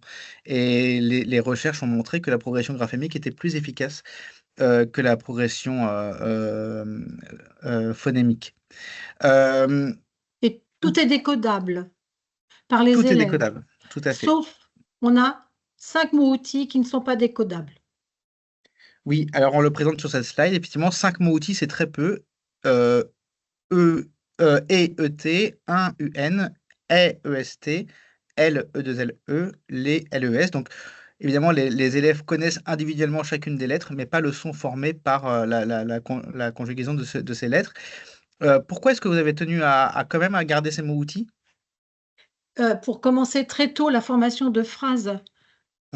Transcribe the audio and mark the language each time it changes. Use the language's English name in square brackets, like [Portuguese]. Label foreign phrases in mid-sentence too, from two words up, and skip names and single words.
[French] Et les recherches ont montré que la progression graphémique était plus efficace que la progression phonémique. Euh, Et tout est décodable par les tout est élèves, décodable, tout à fait. sauf on a 5 mots-outils qui ne sont pas décodables. Oui, alors on le présente sur cette slide. Effectivement, 5 mots-outils, c'est très peu. Euh, E, E-E-T, un U-N, E-E-S-T, L, E-2-L-E, les L-E-S. Donc, évidemment, les élèves connaissent individuellement chacune des lettres, mais pas le son formé par la conjugaison de ces lettres. Pourquoi est-ce que vous avez tenu à quand même à garder ces mots-outils? Pour commencer très tôt la formation de phrases, pour